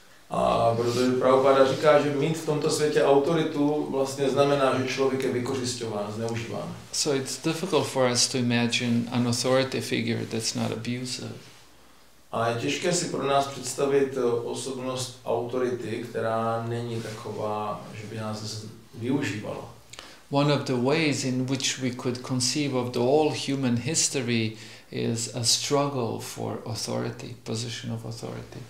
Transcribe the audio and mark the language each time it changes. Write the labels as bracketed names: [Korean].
[Czech] A protože Prabhupada říká, že mít v tomto světě autoritu vlastně znamená, že člověk je vykořisťován, zneužíván. [English] So it's difficult for us to imagine an authority figure that's not abusive. [Czech] A je těžké si pro nás představit osobnost autority, která není taková, že by nás využívala. [English] One of the ways in which we could conceive of the whole human history is a struggle for authority, position of authority.